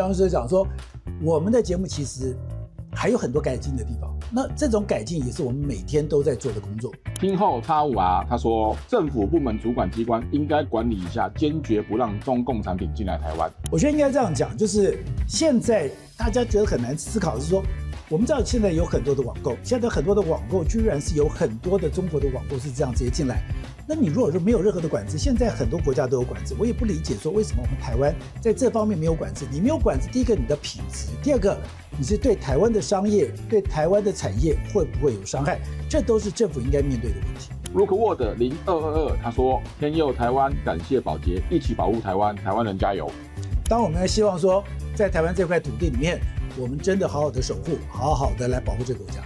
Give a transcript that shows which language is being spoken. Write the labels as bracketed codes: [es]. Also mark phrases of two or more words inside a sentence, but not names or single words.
[zh] 當時講說，我們的節目其實還有很多改進的地方，那這種改進也是我們每天都在做的工作。聽後85R他說，政府部門主管機關應該管理一下，堅決不讓中共產品進來台灣。我覺得應該這樣講，就是現在大家覺得很難思考的是說，我們知道現在有很多的網购，現在很多的網購居然是有很多的中國的网购是這樣直接进來。那你如果说沒有任何的管制，現在很多國家都有管制，我也不理解說為什麼我們台灣在這方面沒有管制。你沒有管制，第一個你的品質，第二個你是對台灣的商業、對台灣的產業會不會有傷害，這都是政府應該面對的問題。 Rookwood 0222他說，天佑台灣，感謝寶傑，一起保護台灣，台灣人加油。當我們希望說，在台灣這塊土地裡面，我們真的好好的守護，好好的來保護這個國家。